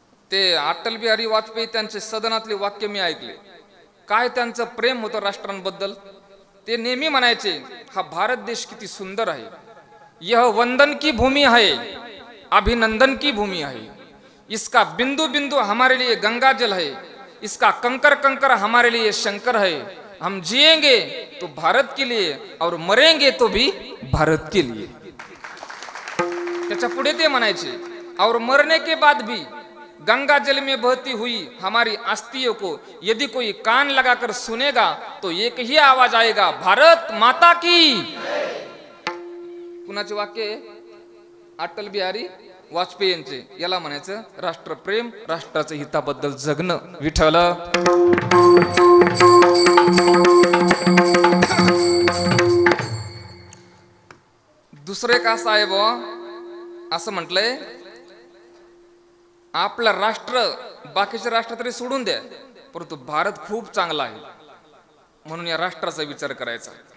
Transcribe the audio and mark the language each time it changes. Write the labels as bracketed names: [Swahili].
[Marathi] ते अटल बिहारी वाजपेयी त्यांचे सदनातले वाक्य मी ऐकले. काय त्यांचं प्रेम होतं राष्ट्रांबद्दल. ते नेहमी म्हणायचे, हा भारत देश किती सुंदर आहे, [Hindi] यह वंदन की भूमी है, [Marathi] अभिनंदन की भूमी है. [Hindi] इसका बिंदु बिंदु हमारे लिए गंगा जल है, इसका कंकर कंकर हमारे लिए शंकर है। हम जिएंगे तो भारत के लिए और मरेंगे तो भी भारत के लिए। [Marathi] त्याच्या पुढे ते म्हणायचे, [Hindi] और मरने के बाद भी गंगा जल में बहती हुई हमारी अस्थियों को यदि कोई कान लगाकर सुनेगा तो एक ही आवाज आएगा, भारत माता की। [Marathi] कुणाचे वाक्य आहे? अटल बिहारी वाजपेयी यांचे. याला म्हणायचं राष्ट्रप्रेम, राष्ट्राच्या हिताबद्दल जगणं. विठ्ठल. दुसरं एक असं आहे बुवा, असं म्हटलंय, आपलं राष्ट्र बाकीचे राष्ट्र तरी सोडून द्या, परंतु भारत खूप चांगला आहे म्हणून या राष्ट्राचा विचार करायचा.